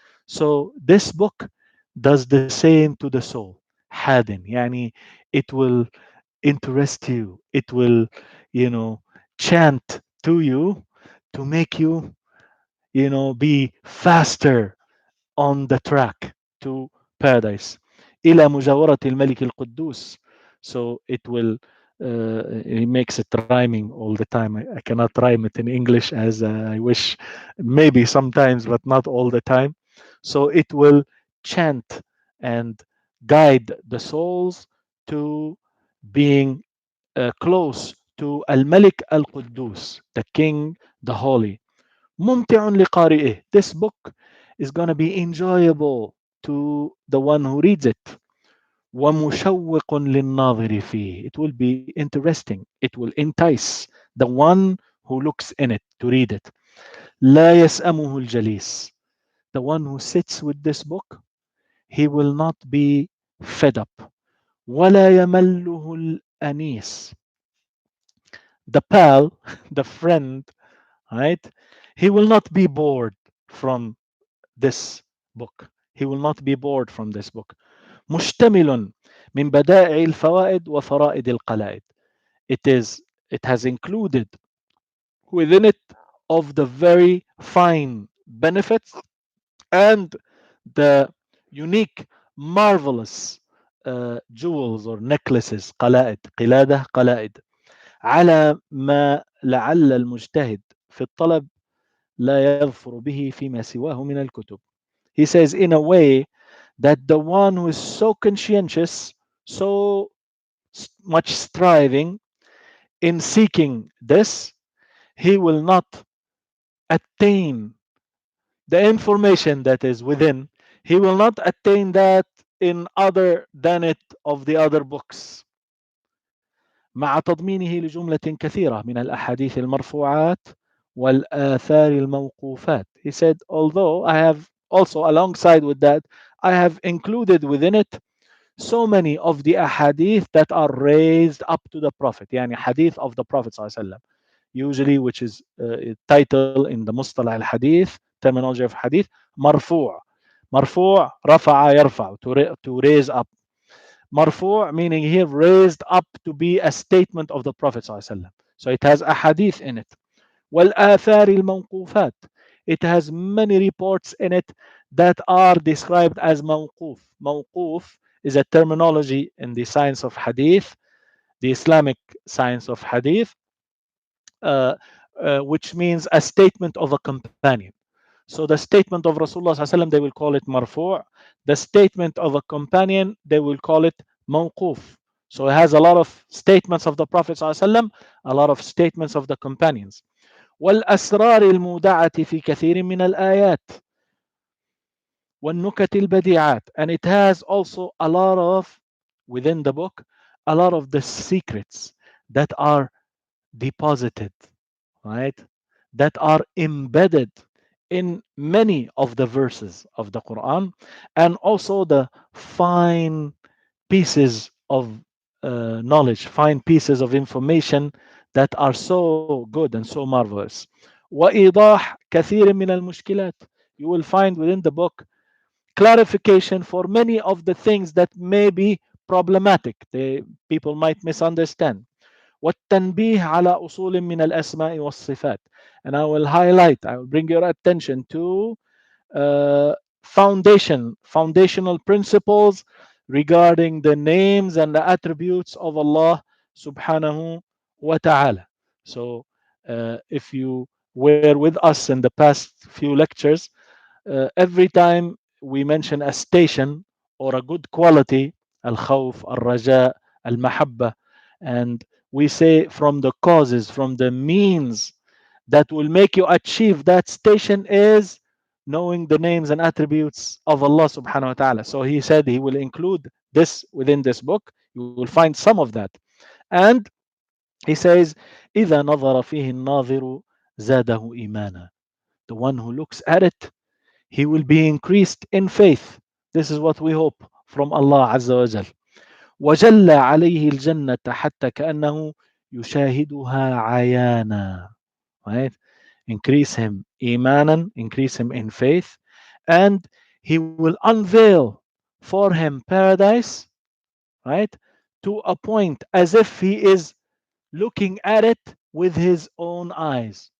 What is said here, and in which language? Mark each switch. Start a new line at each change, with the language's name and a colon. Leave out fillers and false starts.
English: So this book does the same to the soul.
Arabic: حادن يعني
English: it will interest you. It will, you know, chant to you to make you, be faster on the track to paradise.
Arabic: إلى مجاورة الملك القدوس.
English: So it will, he makes it rhyming all the time. I cannot rhyme it in English as I wish, maybe sometimes, but not all the time. So it will chant and guide the souls to being close to Al-Malik Al-Quddus, the King, the Holy.
Arabic: ممتع لقارئه.
English: This book is going to be enjoyable to the one who reads it.
Arabic: ومشوق للناظر فيه.
English: It will be interesting. It will entice the one who looks in it to read it.
Arabic: لا يسأمه الجليس.
English: The one who sits with this book, he will not be fed up.
Arabic: ولا يمله الأنيس.
English: The pal, the friend, right? He will not be bored from this book. He will not be bored from this book.
Arabic: مشتمل من بدائع الفوائد وفرائد القلائد.
English: It has included within it of the very fine benefits and the unique, marvelous jewels or necklaces.
Arabic: قلائد قلادة قلائد على ما لعل المجتهد في الطلب لا يظفر به فيما سواه من الكتب.
English: He says in a way that the one who is so conscientious, so much striving in seeking this, he will not attain the information that is within. He will not attain that in other than it of the other books.
Arabic: مع تضمينه لجملة كثيرة من الأحاديث المرفوعات والآثار الموقوفات.
English: He said, although I have also alongside with that, I have included within it so many of the ahadith that are raised up to the Prophet, يعني hadith of the Prophet
Arabic: صلى الله عليه وسلم,
English: usually which is title in the
Arabic: مصطلح الحديث,
English: terminology of hadith, مرفوع.
Arabic: مرفوع رفع يرفع,
English: to raise up. مرفوع meaning he have raised up to be a statement of the Prophet
Arabic: صلى الله عليه وسلم.
English: So it has ahadith in it.
Arabic: والآثار الموقوفات.
English: It has many reports in it that are described as موقوف. موقوف is a terminology in the science of hadith, the Islamic science of hadith, which means a statement of a companion. So the statement of Rasulullah ﷺ, they will call it marfu'. The statement of a companion, they will call it mawquf. So it has a lot of statements of the Prophet ﷺ, a lot of statements of the companions.
Arabic: والأسرار المودعة في كثير من الآيات والنكت البديعات.
English: And it has also a lot of, within the book, a lot of the secrets that are deposited, right? That are embedded in many of the verses of the Quran, and also the fine pieces of knowledge, fine pieces of information that are so good and so marvelous.
Arabic: وإيضاح كثير من المشكلات.
English: You will find within the book clarification for many of the things that may be problematic. People might misunderstand.
Arabic: والتنبيه على أصول من الأسماء والصفات.
English: And I will highlight, I will bring your attention to foundational principles regarding the names and the attributes of Allah subhanahu wa ta'ala. So if you were with us in the past few lectures, every time we mention a station or a good quality, al-khawf, al-raja, al-mahabba, and we say from the causes, from the means that will make you achieve that station is knowing the names and attributes of Allah subhanahu wa ta'ala. So he said he will include this within this book. You will find some of that. And He says,
Arabic: إذا نظر فيه الناظر زاده إيمانا.
English: The one who looks at it, he will be increased in faith. This is what we hope from Allah Azza wa Jal.
Arabic: وجل عليه الجنة حتى كأنه يشاهدها عيانا.
English: Right? Increase him imanan, increase him in faith, and he will unveil for him paradise, right? To a point as if he is looking at it with his own eyes.